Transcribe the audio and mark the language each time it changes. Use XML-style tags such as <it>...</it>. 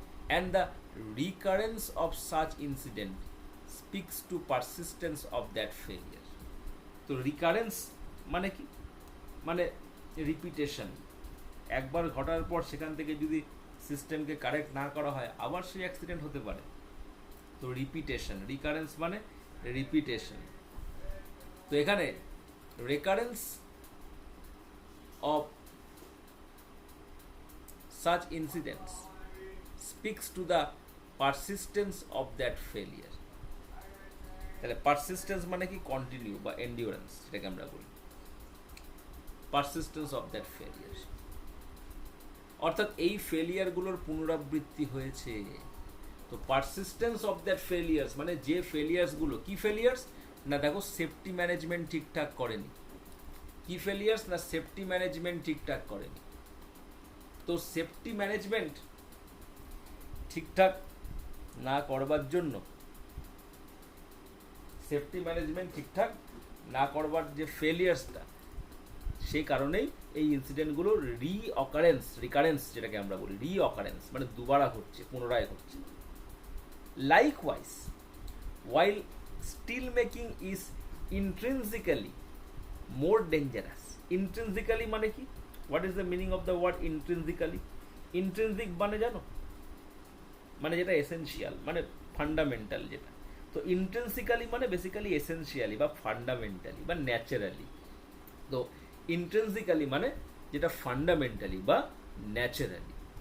<en>And the recurrence of such incident speaks to persistence of that failure.</en> <bn>তো recurrence মানে কি? মানে repetition. একবার ঘটার পর সেখান থেকে যদি সিস্টেমকে কারেক্ট না করা হয় আবার সেই অ্যাক্সিডেন্ট হতে পারে। তো রিপিটেশন, রিকারেন্স মানে রিপিটেশন। তো এখানে</bn> <en>Recurrence of such incidents speaks to the persistence of that failure.</en> <bn>তাহলে পারসিস্টেন্স মানে কি কন্টিনিউ বা এন্ডিওরেন্স, যেটাকে আমরা বলি</bn> <en>persistence of that failure,</en> <bn>অর্থাৎ এই ফেলিয়ারগুলোর পুনরাবৃত্তি হয়েছে। তো</bn> <en>persistence of that failures</en> <bn>মানে যে ফেলিয়ার্সগুলো, কি ফেলিয়ার্স না, দেখো সেফটি ম্যানেজমেন্ট ঠিকঠাক করেনি। কি ফেলিয়ার্স না, সেফটি ম্যানেজমেন্ট ঠিকঠাক করেনি। তো সেফটি ম্যানেজমেন্ট ঠিকঠাক না করবার জন্য, সেফটি ম্যানেজমেন্ট ঠিকঠাক না করবার যে ফেলিয়ার্সটা, সেই কারণেই এই ইনসিডেন্টগুলো রিকারেন্স যেটাকে আমরা বলি, রিঅকারেন্স মানে দুবারা হচ্ছে, পুনরায় হচ্ছে।</bn> <en>Likewise while steel making is intrinsically more dangerous.</en> <bn>Intrinsically মানে কি?</bn> <en>What is the meaning of the word intrinsically?</en> <bn>Intrinsic মানে জানো, মানে যেটা এসেনশিয়াল, মানে ফান্ডামেন্টাল যেটা। তো ইন্ট্রিনসিক্যালি মানে বেসিক্যালি এসেনশিয়ালি বা ফান্ডামেন্টালি বা ন্যাচারালি। তো ইন্ট্রিনসিক্যালি মানে যেটা ফান্ডামেন্টালি বা ন্যাচারালি।</bn>